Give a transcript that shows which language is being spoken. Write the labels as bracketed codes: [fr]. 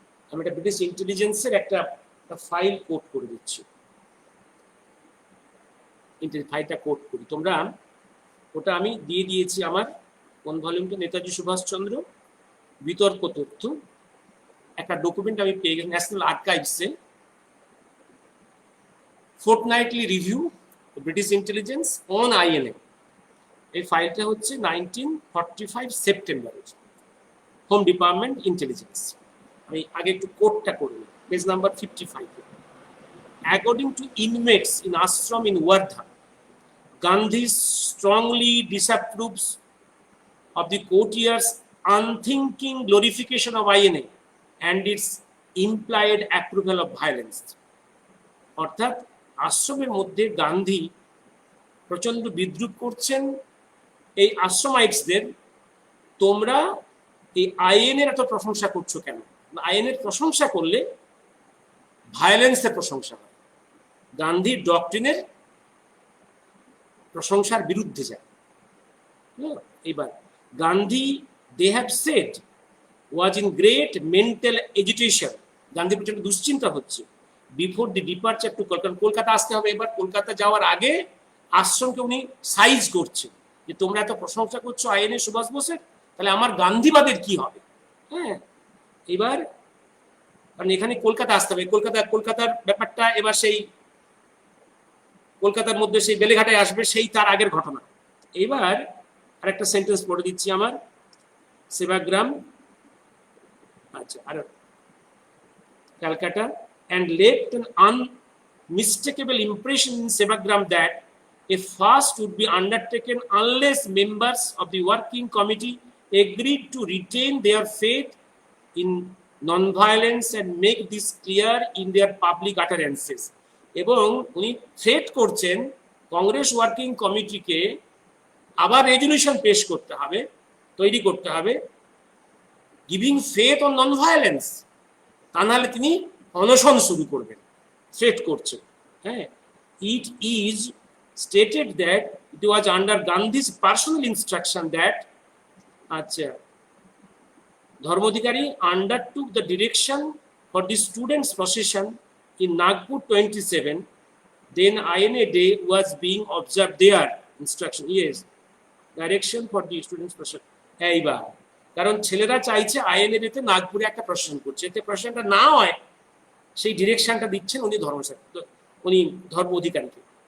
[bn] আমি একটা ব্রিটিশ ইন্টেলিজেন্সের একটা ফাইল কোট করে দিচ্ছি, ফাইলটা কোট করি, তোমরা ওটা আমি দিয়ে দিয়েছি আমার কোন ভলিউমটা, নেতাজি সুভাষচন্দ্র বিতর্ক তথ্য, একটা ডকুমেন্ট আমি পেয়ে গেছি national আর্কাইভসে, ফোর্টনাইটলি review British intelligence on INA. এই ফাইলটা হচ্ছে 1945 সেপ্টেম্বরের, হোম ডিপার্টমেন্ট ইন্টেলিজেন্স। আমি আগে একটু কোটটা করে নিই, page number 55। [en] According to inmates in ashram in Wardha, Gandhi strongly disapproves of the courtiers' unthinking glorification of INA and its implied approval of violence. [bn] অর্থাৎ আশ্রমের মধ্যে গান্ধী প্রচন্ড বিদ্রুপ করছেন এই আশ্রমাইটসদের, তোমরা এই আইএনের এত প্রশংসা করছো কেন? আইএনের প্রশংসা করলে ভায়োলেন্সের প্রশংসা হয়, গান্ধীর ডক্ট্রিনের প্রশংসার বিরুদ্ধে যায়। এবার Gandhi, [en] they have said, was in great mental agitation, [bn] Gandhi প্রচন্ড দুশ্চিন্তা হচ্ছে [en] before the departure to Kolkata, [bn] Kolkata আসতে হবে। এবার কলকাতা যাওয়ার আগে আশ্রমকে উনি সাইজ করছে যে তোমরা এত প্রশংসা করছো আইএনএ সুভাষ বোসের, তাহলে আমার গান্ধীবাদের কি হবে। হ্যাঁ, এবার কারণ এখানে কলকাতা আসতে হবে, কলকাতার ব্যাপারটা এবার সেই কলকাতার মধ্যে সেই বেলেঘাটায় আসবে, সেই তার আগের ঘটনা। এবার আরেকটা সেন্টেন্স পড়ে দিচ্ছি আমার, সেবাগ্রাম, আচ্ছা, আর Calcutta, [en] and left an unmistakable impression in Sevagram that a fast would be undertaken unless members of the working committee agreed to retain their faith in non-violence and make this clear in their public utterances. [bn] এবং উনি threat করছেন Congress working কমিটিকে আবার resolution পেশ করতে হবে, তৈরি করতে হবে, [en] giving faith on non violence, [bn] তা নাহলে তিনি অনশন শুরু করবেন, থ্রেট করছে। [en] হ্যাঁ, it is stated that it was under Gandhi's personal instruction that, আচ্ছা, Dharmadhikari undertook the direction for the students' procession in Nagpur 27. Then INA Day was being observed there. Instruction, yes, direction for the students' procession. [bn] এইবার কারণ ছেলেরা চাইছে INA ডেতে নাগপুরে একটা procession করছে, এতে প্রসেশনটা না হয় সেই ডিরেকশনটা দিচ্ছেন উনি উনি ধর্ম অধিকারীকে।